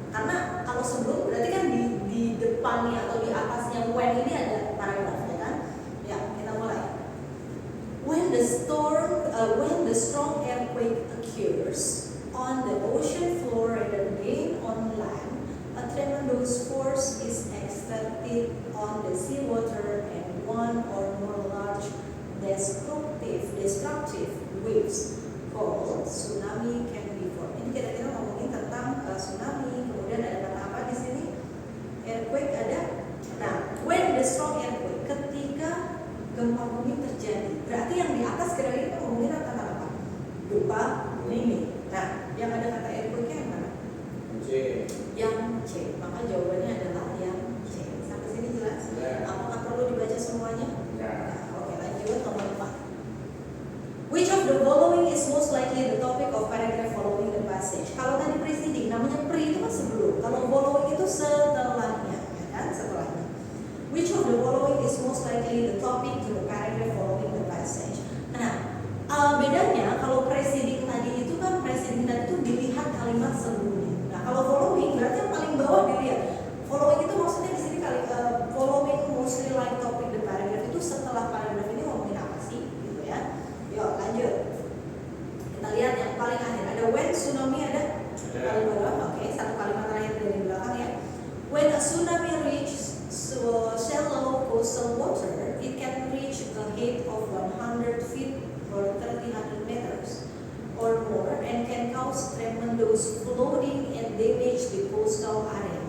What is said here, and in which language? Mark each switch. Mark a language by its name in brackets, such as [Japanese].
[Indonesian] Karena kalau sebelum berarti kan di depannya atau di atasnya when ini ada paragraf ya kan? Ya, kita mulai. [English] When the strong earthquake occurs on the ocean floor rather than on land, a tremendous force is exerted on the seawater and one or more large destructive waves called tsunami can be formed. [Indonesian] Ini kira-kira ngomongin tentang tsunami. Kemudian ada kata apa di sini? Earthquake ada. Nah, [English] when the strong earthquake, [Indonesian] ketika gempa bumi terjadi. Berarti yang di atas kira-kira kita ngomongin tentang apa? Gempa bumi. Nah, yang ada kata earthquake yang mana? C. Yang C. Maka jawabannya adalah yang C. Sampai sini jelas? Ya. Apakah perlu dibaca semuanya? Ya. Nah, oke, lanjut nomor 4. [English] Which of the following is most likely the topic of paragraph following the passage? [Indonesian] Kalau tadi preceding, namanya pre itu kan sebelum. Kalau following itu setelahnya, ya kan? Setelahnya. [English] Which of the following is most likely the topic to the paragraph following the passage? [Indonesian] Nah, bedanya kalau preceding tadi itu kan preceding tadi itu dilihat kalimat sebelumnya. Nah, kalau following berarti yang paling bawah dilihat. Following itu maksudnya di sini [English] following mostly like topic the paragraph [Indonesian] itu setelah paragraph ini ngomongin apa sih, gitu ya? Yuk lanjut. Kita lihat yang paling akhir ada when tsunami ada paling bawah. Oke, satu kalimat terakhir dari belakang ya. [English] When a tsunami reaches shallow coastal water, it can reach a height of 100 feet or 300 meters or more and can cause tremendous flooding and damage the coastal area.